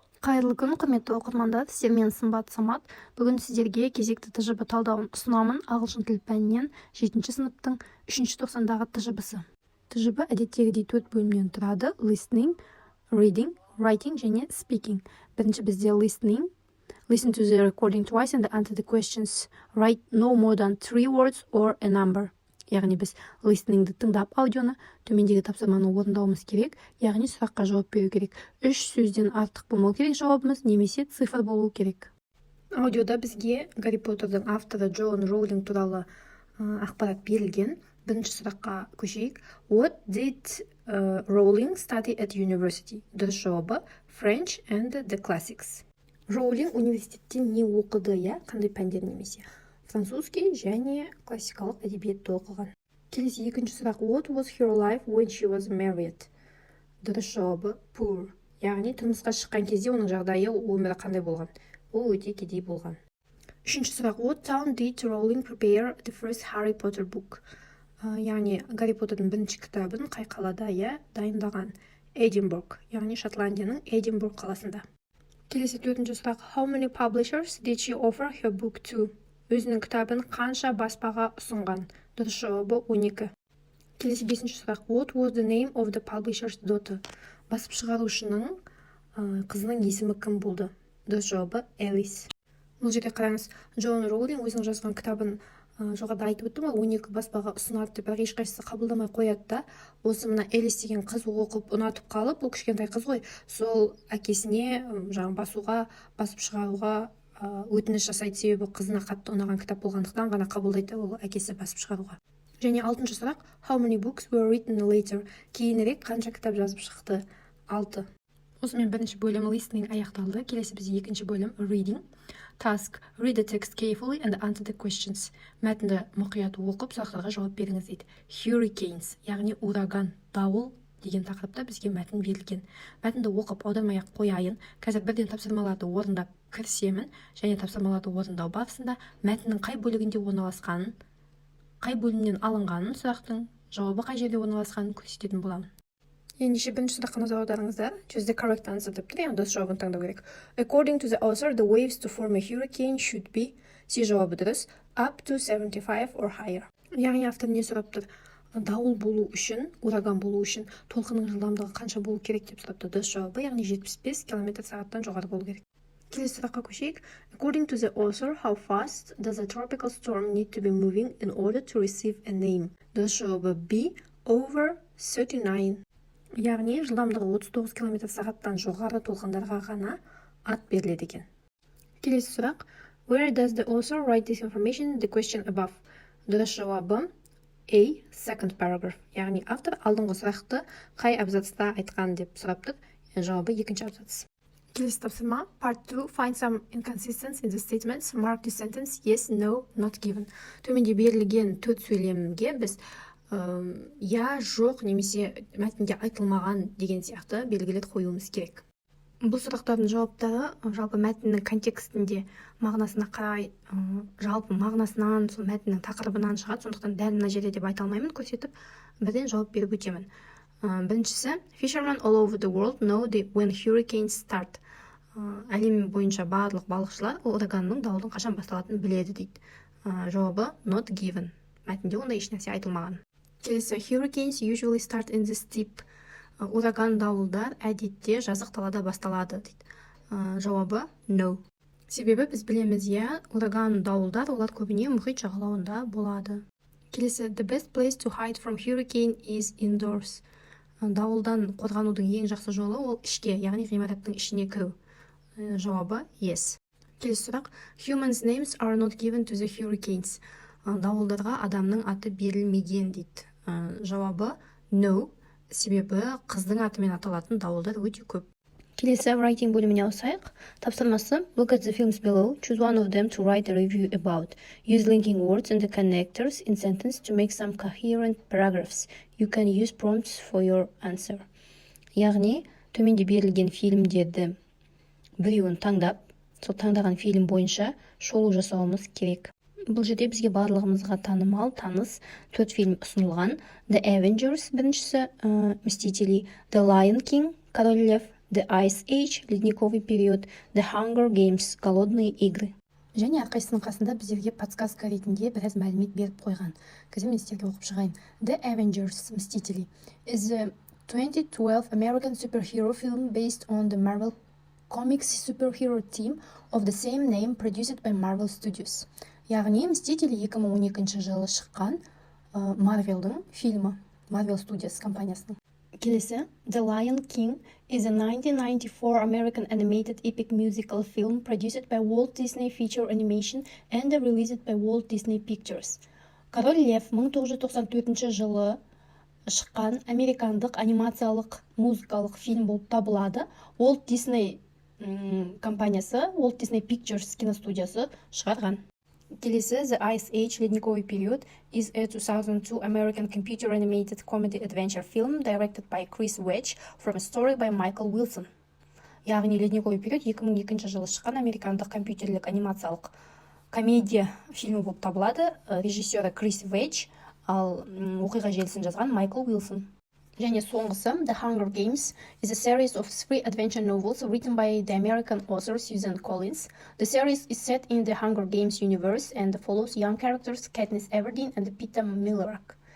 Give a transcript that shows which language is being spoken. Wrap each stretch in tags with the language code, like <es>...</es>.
<kk>Қайырлы күн, құрметті оқырмандар, сіздермен Сымбат Самат. Бүгін сіздерге кезекті ТЖБ талдауын ұсынамын. Ағылшын тіл пәнінен 7-ші сыныптың 3-ші тоқсандағы ТЖБ-сі. ТЖБ әдеттегідей 4 бөлімнен тұрады: listening, reading, writing және speaking. Бірінші бізде listening.</kk> <en>Listen to the recording twice and answer the questions. Write no more than 3 words or a number.</en> <kk>Яғни біз listeningді тыңдап аудионы, төмендегі тапсырманы орындауымыз керек, яғни сұраққа жауап беру керек. 3 сөзден артық болмау керек жауабымыз, немесе цифр болу керек. Аудиода бізге Гарри Поттердің авторы Джоан Роулинг туралы ақпарат берілген. Бірінші сұраққа көшейік.</kk> <en>What did Rowling study at university?</en> <kk>Дұрыс жауабы</kk> <en>French and the classics.</en> <kk>Роулинг университетте не оқыды, қандай пәндер немесе?</kk> <ru>Французский</ru> <kk>және классикалық әдебиетті оқыған. Келесі екінші сұрақ.</kk> <en>What was her life when she was married?</en> <kk>Дұрыс жауабы poor. Яғни тұрмысқа шыққан кезде оның жағдайы, өмірі қандай болған? Ол өте кедей болған. Үшінші сұрақ.</kk> <en>What town did Rowling prepare the first Harry Potter book?</en> <kk>Яғни Гарри Поттердің бірінші кітабын қай қалада дайындаған? Эдинбург, яғни Шотландияның Эдинбург қаласында. Келесі төртінші сұрақ.</kk> <en>How many publishers did she offer her book to?</en> <kk>Өзінің кітабын қанша баспаға ұсынған? Дұрыс жауабы 12. Келесі бесінші сұрақ.</kk> <en>What was the name of the publisher's daughter?</en> <kk>Басып шығарушының қызының есімі кім болды? Дұрыс жауабы Элис. Бұл жерде қараңыз, Джоан Роулинг өзінің жазған кітабын жоғарыда айтып өттім, 12 баспаға ұсынады деп, бірақ ешқайсысы қабылдамай қояды да. Осы мына Элис деген қыз оқып ұнатып қалып, бұл кішкентай қыз ғой, сол әкесіне басып шығаруға өтініш жасайды, себебі қызына қатты ұнаған кітап болғандықтан ғана қабылдайды ол әкесі басып шығаруға. Және 6-шы сұрақ.</kk> <en>How many books were written later?</en> <kk>Кейінірек қанша кітап жазып шықты? 6. Осымен бірінші бөлім listening аяқталды. Келесі бізде екінші бөлім reading.</kk> <en>Task. Read the text carefully and answer the questions.</en> <kk>Мәтінді мұқият оқып, сұрақтарға жауап беріңіз дейді. Hurricanes, яғни ураган, дауыл деген тақырыпта бізге мәтін берілген. Мәтінді оқып аудармай-ақ қояйын. Қазір бірден тапсырмаларды орындап кірісемін, және тапсырмаларды орындау барысында мәтіннің қай бөлігінде орналасқанын, қай бөлімнен алынғанын, сұрақтың жауабы қай жерде орналасқанын көрсететін боламын. Ендеше бірінші сұраққа назар аударыңыздар.</kk> <en>Choose the correct answer</en> <kk>деп тұр, яғни дұрыс жауабын таңдау керек.</kk> <en>According to the author, the waves to form a hurricane should be,</en> <kk>С жауабы дұрыс,</kk> <en>up to 75 or higher.</en> <kk>Яғни автор не сұрап тұр? Дауыл болу үшін, ураган болу үшін толқынның жылдамдығы қанша болу керек деп сұрапты. Дұрыс жауабы, яғни 75 км/сағаттан жоғары болу керек. Келесі сұраққа көшейік.</kk> <en>According to the author, how fast does a tropical storm need to be moving in order to receive a name?</en> <kk>Дұрыс жауабы B, over 39. Яғни жылдамдығы 39 км/сағаттан жоғары толқындарға ғана ат беріледі екен. Келесі сұрақ.</kk> <en>Where does the author write this information? The question above.</en> <kk>Дұрыс жауабы</kk> <en>A, second paragraph.</en> <kk>Яғни автор алдыңғы сұрақты қай абзацта айтқан деп сұрап тұр. Жауабы екінші абзац. Келесі тапсырма. Part 2.</kk> <en>Find some inconsistencies in the statements. Mark the sentence yes, no, not given.</en> <kk>Төменде берілген 4 сөйлемге біз жоқ немесе мәтінде айтылмаған деген сияқты белгілер қоюымыз керек. Бұл сұрақтардың жауаптары жалпы мәтіннің контекстінде мағынасына қарай, жалпы мағынасынан, сол мәтіннің тақырыбынан шығады. Сондықтан дәл мына жерде деп айта алмаймын, көрсетіп бірден жауап беріп өтемін.</kk> <en>Біріншісі, fishermen all over the world know when hurricanes start.</en> <kk>Әлем бойынша барлық балықшылар ураганның, дауылдың қашан басталатынын біледі дейді. Жауабы not given. Мәтінде онда ешнәрсе айтылмаған.</kk> <en>Келесі, hurricanes usually start in the steppe.</en> <kk>Ураган, дауылдар әдетте жазық далада басталады дейді. Жауабы no. Себебі біз білеміз, ураган, дауылдар олар көбіне мұхит жағалауында болады.</kk> <en>Келесі, the best place to hide from hurricane is indoors.</en> <kk>Дауылдан қорғанудың ең жақсы жолы ол ішке, яғни ғимараттың ішіне кіру. Жауабы yes. Келесі сұрақ.</kk> <en>Humans' names are not given to the hurricanes.</en> <kk>Дауылдарға адамның аты берілмеген дейді. Жауабы no. Себебі қыздың атымен аталатын дауылдар өте көп. Келесі writing бөліміне ауысайық.</kk> <en>Тапсырмасы. Look at the films below. Choose one of them to write a review about. Use linking words and the connectors in sentence to make some coherent paragraphs. You can use prompts for your answer.</en> <kk>Яғни, төменде берілген фильмдерді біреуін таңдап, сол таңдаған фильм бойынша шолу жасауымыз керек. Бұл жерде бізге барлығымызға танымал, таныс 4 фильм ұсынылған. The Avengers біріншісі, Мстители, The Lion King, Король Лев,</kk> <en>The Ice Age, ледниковый период, The Hunger Games, голодные игры.</en> <kk>Және әрқайсысының қасында біздерге подсказка ретінде біраз мәлімет беріп қойған. Қазір мен сіздерге оқып шығайын.</kk> <en>The Avengers, Мстители, is a 2012 American superhero film based on the Marvel Comics superhero team of the same name produced by Marvel Studios.</en> <kk>Яғни Мстители 2012 жылы шыққан Марвелдің фильмі, Marvel Studios компаниясының. Келесі, The Lion King is a 1994 American animated epic musical film produced by Walt Disney Feature Animation and released by Walt Disney Pictures. Король Лев 1994 жылы шыққан американдық анимациялық музыкалық фильм болып табылады. Walt Disney компаниясы, Walt Disney Pictures киностудиясы шығарған.</kk> <en>Келесі, The Ice Age, ледниковый период, is a 2002 American computer animated comedy adventure film directed by Chris Wedge from a story by Michael Wilson.</en> <kk>Яғни ледниковый период 2002 жылы шыққан американдық компьютерлік анимациялық комедия фильмі болып табылады. Режиссері Крис Ведж, ал оқиға желісін жазған Майкл Уилсон. Және соңғысы,</kk> <en>The Hunger Games is a series of 3 adventure novels written by the American author Susan Collins. The series is set in the Hunger Games universe and follows young characters Katniss Everdeen and Peeta Mellark.</en>